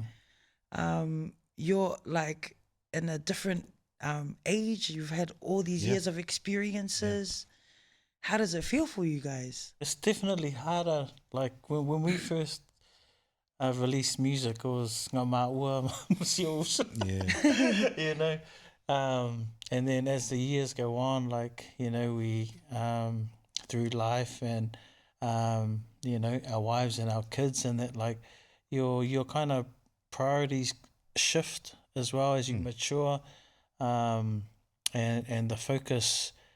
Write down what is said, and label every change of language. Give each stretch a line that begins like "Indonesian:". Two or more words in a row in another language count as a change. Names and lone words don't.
English: You're like in a different age. You've had all these years of experiences. How does it feel for you guys? It's definitely harder. Like when we first released music, it was ngā maua, masios, Yeah. you know. And then as the years go on, like, you know, we through life and you know, our wives and our kids, and that, like, your kind of priorities shift as well as you mature, and the focus